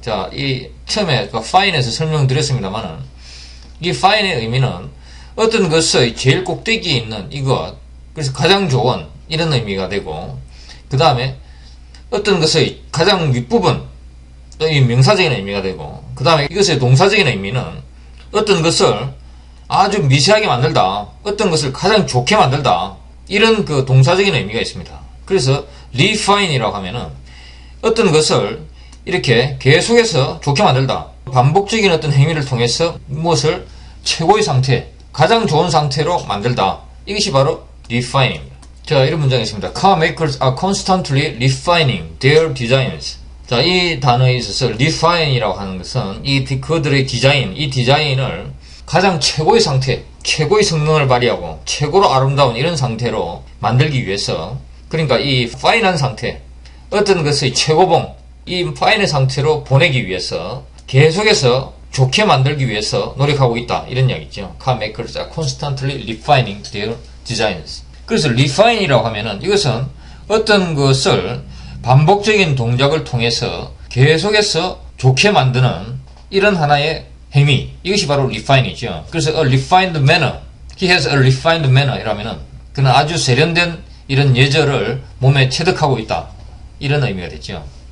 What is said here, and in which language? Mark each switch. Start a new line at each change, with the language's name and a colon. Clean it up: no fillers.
Korean: 자, 이 처음에 파인에서 설명드렸습니다만은, 이 파인의 의미는 어떤 것의 제일 꼭대기에 있는 이것, 그래서 가장 좋은 이런 의미가 되고, 그 다음에 어떤 것의 가장 윗부분, 이 명사적인 의미가 되고, 그 다음에 이것의 동사적인 의미는 어떤 것을 아주 미세하게 만들다, 어떤 것을 가장 좋게 만들다, 이런 그 동사적인 의미가 있습니다. 그래서 리파인이라고 하면은 어떤 것을 이렇게 계속해서 좋게 만들다, 반복적인 어떤 행위를 통해서 무엇을 최고의 상태, 가장 좋은 상태로 만들다, 이것이 바로 refine입니다. 자, 이런 문장이 있습니다.
English: Car makers are constantly refining their designs.
Korean: 자, 이 단어에 있어서 refine이라고 하는 것은 그들의 디자인, 이 디자인을 가장 최고의 상태, 최고의 성능을 발휘하고 최고로 아름다운 이런 상태로 만들기 위해서, 그러니까 이 파인한 상태, 어떤 것의 최고봉, 이 파인의 상태로 보내기 위해서 계속해서 좋게 만들기 위해서 노력하고 있다, 이런 이야기죠.
English: Car makers are constantly refining their designs.
Korean: 그래서 refine이라고 하면은 이것은 어떤 것을 반복적인 동작을 통해서 계속해서 좋게 만드는 이런 하나의 행위, 이것이 바로 refine이죠. 그래서
English: a refined manner, he has a refined manner
Korean: 이라면은 그는 아주 세련된 이런 예절을 몸에 체득하고 있다, 이런 의미가 되죠.